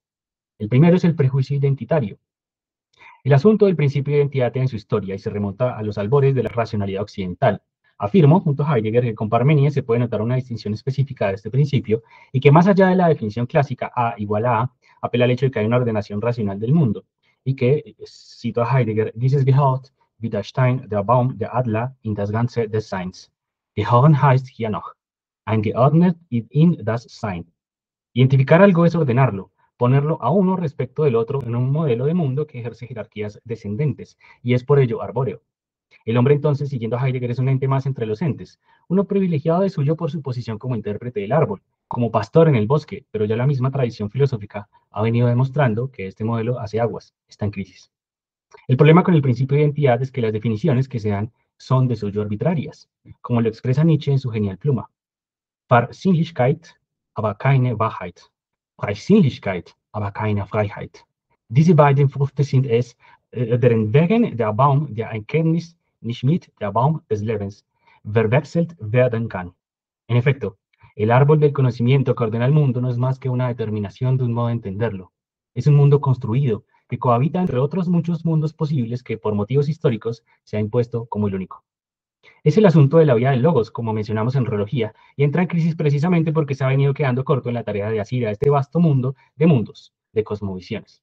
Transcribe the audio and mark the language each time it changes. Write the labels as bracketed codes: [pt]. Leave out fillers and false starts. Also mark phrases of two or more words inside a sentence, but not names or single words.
[es] El primero es el prejuicio identitario. El asunto del principio de identidad tiene su historia y se remonta a los albores de la racionalidad occidental. Afirmo, junto a Heidegger, que con Parménides se puede notar una distinción específica de este principio y que más allá de la definición clásica A igual a A, apela al hecho de que hay una ordenación racional del mundo y que, cito a Heidegger, [de] dieses Gehört wie der Stein, der Baum, der Adler in das Ganze des Seins. Gehören heißt hier noch, eingeordnet in das Sein. [es] Identificar algo es ordenarlo, ponerlo a uno respecto del otro en un modelo de mundo que ejerce jerarquías descendentes, y es por ello arbóreo. El hombre entonces, siguiendo a Heidegger, es un ente más entre los entes, uno privilegiado de suyo por su posición como intérprete del árbol, como pastor en el bosque, pero ya la misma tradición filosófica ha venido demostrando que este modelo hace aguas, está en crisis. El problema con el principio de identidad es que las definiciones que se dan son de suyo arbitrarias, como lo expresa Nietzsche en su genial pluma. [de] Sinnlichkeit, aber keine Wahrheit. Freisinnlichkeit, aber keine Freiheit. Diese beiden Früchte sind es, deren wegen der Baum der Erkenntnis nicht mit der Baum des Lebens verwechselt werden kann. [es] En efecto, el árbol del conocimiento que ordena el mundo no es más que una determinación de un modo de entenderlo. Es un mundo construido que cohabita entre otros muchos mundos posibles que por motivos históricos se ha impuesto como el único. Es el asunto de la vida del logos, como mencionamos en Reología, y entra en crisis precisamente porque se ha venido quedando corto en la tarea de asir a este vasto mundo de mundos, de cosmovisiones.